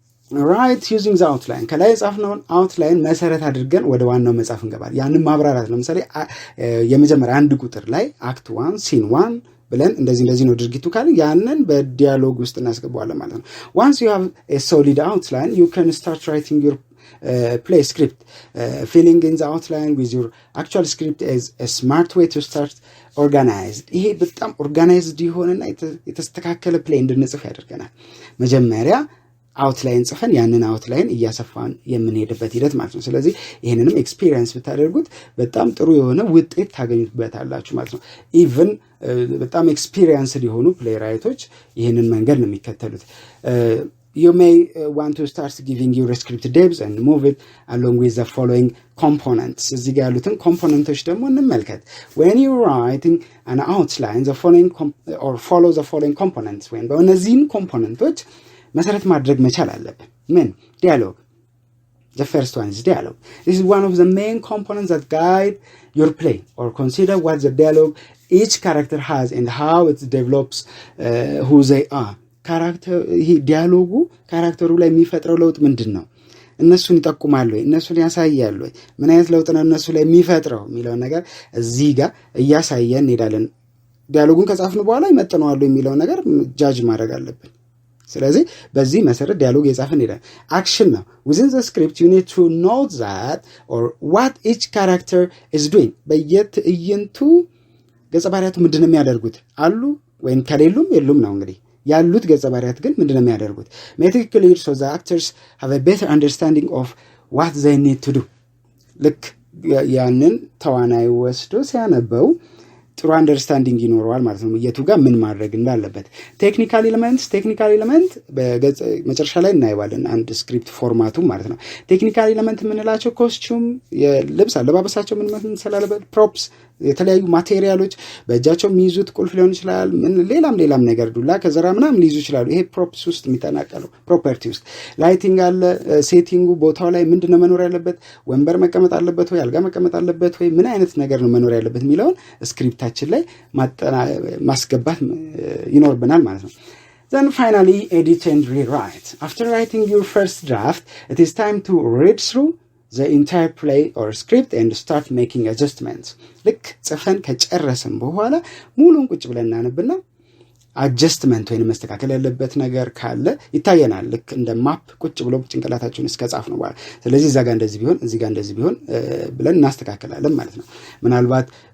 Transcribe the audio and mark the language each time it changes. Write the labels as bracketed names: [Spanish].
[English] write using the outline። [Amharic] ከላይ የጻፍነውን አውትላይን መሰረት አድርገን ወደ ዋናው መጻፍ እንገባለን። ያንን ማብራራት ለምሳሌ የመጀመሪያ አንድ ቁጥር ላይ አክት 1 ሲን 1 ብለን እንደዚህ ነው ድርጊቱ ካለ ያንን በዲያሎግ ውስጥ እናስገባዋለን ማለት ነው። [English] once you have a solid outline you can start writing your play script. Filling in the outline with your actual script is a smart way to start organized. [Amharic] ይሄ በጣም ኦርጋናይዝድ ይሆንና የተስተካከለ ፕሌይ እንድንጽፍ ያደርገናል። መጀመሪያ አውትላይን ጽፈን ያንን አውትላይን እያሰፋን የምንሄድበት ሂደት ማለት ነው። ስለዚህ ይሄንንም ኤክስፒሪየንስ ብታደርጉት በጣም ጥሩ የሆነ ውጤት ታገኙበታላችሁ ማለት ነው። ኢቭን በጣም ኤክስፒሪየንስ ሊሆኑ ፕሌይ ራይቶች ይሄንን መንገድ ነው የሚከተሉት። [English] you may want to start giving your script depth and move it along with the following components. [Amharic] እዚህ ጋር ያሉትን ኮምፖነንቶች ደግሞ እንመልከት። [English] When you writing an outline, the following or follow the following components. [Amharic] when በእነዚህን ኮምፖነንቶች መሰረት ማድረግ መቻል አለብን። ምን? [English] dialogue. The first one is dialogue. This is one of the main components that guide your play, or consider what the dialogue each character has and how it develops who they are. [Amharic] ካራክተር ይሄ ዲያሎጉ ካራክተሩ ላይ የሚፈጥረው ለውጥ ምንድነው? እነሱን ይጠቁማል ወይ? እነሱን ያሳያል ወይ? ምን አይነት ለውጥ ነው እነሱ ላይ የሚፈጥረው የሚለው ነገር እዚህ ጋር እያሳየን እንሄዳለን። ዲያሎጉን ከጻፍን በኋላ ይመጥነዋል የሚለው ነገር ጃጅ ማድረግ አለብን። ስለዚህ በዚህ መሰረት ዲያሎግ የጻፍን እንሄዳለን። አክሽን ነው። [English] within the script you need to know that or what each character is doing. [Amharic] በየትዕይንቱ ገጸ ባህሪያቱ ምንድነው የሚያደርጉት? አሉ ወይም ከሌሉም የሉም ነው እንግዲህ ያሉት ገጸ ባህሪያት ግን ምንድነው የሚያደርጉት? [English] make it clear so the actors have a better understanding of what they need to do. [Amharic] ልክ ያንን ተዋናይ ወስዶ ሲያነበው ጥሩ አንደርስታንዲንግ ይኖረዋል ማለት ነው የቱ ጋር ምን ማድረግ እንዳለበት። ቴክኒካል ኤሌመንት በገጽ መጨረሻ ላይ እናይዋለን አንድ ስክሪፕት ፎርማቱ ማለት ነው። ቴክኒካል ኤሌመንት የምንላቸው ኮስቹም፣ የልብስ አለባበሳቸው ምን መሰላለበት፣ ፕሮፕስ፣ የተለያዩ ማቴሪያሎች በእጃቸው የሚይዙት ቁልፍ ሊሆን ይችላል፣ ምን ሌላም ነገር ዱላ ከዘራ ምናምን ሊይዙ ይችላሉ። ይሄ ፕሮፕስ ውስጥ የሚጠናቀለው ፕሮፐርቲ ውስጥ። ላይቲንግ አለ፣ ሴቲንጉ ቦታው ላይ ምንድነው መኖር ያለበት፣ ወንበር መቀመጥ አለበት ወይ አልጋ መቀመጥ አለበት ወይ ምን አይነት ነገር ነው መኖር ያለበት የሚለውን ስክሪፕታችን ላይ ማስገባት ይኖርብናል ማለት ነው። [English] Then finally edit and rewrite. After writing your first draft, it is time to read through the entire play or script and start making adjustments. [Amharic] ልክ ጽፈን ከጨረስን በኋላ ሙሉን ቁጭ ብለን እናነብና አጀስትመንት ወይንም መስተካከል ያለበት ነገር ካለ ይታየናል። ልክ እንደ ማፕ ቁጭ ብሎ ጭንቅላታችሁን እስከጻፍ ነው በኋላ ስለዚህ እዛ ጋር እንደዚህ ቢሆን እዚህ ጋር እንደዚህ ቢሆን ብለን እናስተካክላለን ማለት ነው። ምናልባት